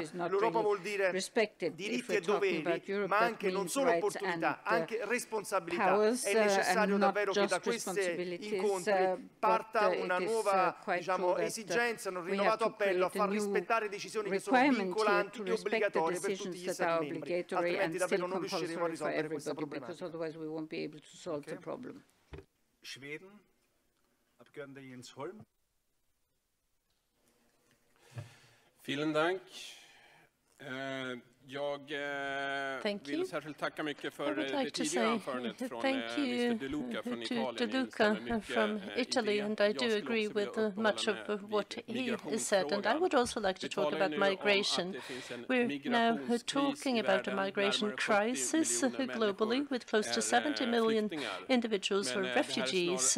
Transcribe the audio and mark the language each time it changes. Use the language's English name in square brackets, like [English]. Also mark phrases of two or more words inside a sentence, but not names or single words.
[Italian] L'Europa vuol dire diritti e doveri, ma anche non solo opportunità, anche responsabilità. È necessario davvero che da questi incontri parta una nuova esigenza, un rinnovato appello a far rispettare decisioni che sono vincolanti e obbligatorie per tutti gli Stati membri, altrimenti davvero non riusciremo a risolvere questa problematica. [German] Schweden, Abgeordneter Jens Holm. Vielen Dank. [Swedish] Jag vill särskilt tacka mycket för det tidigare anförandet från Mr. De Luca från [English] Italy, and I do agree with much of what he said. And I would also like to talk about migration. We're now talking about a migration crisis globally with close to 70 million individuals who are refugees.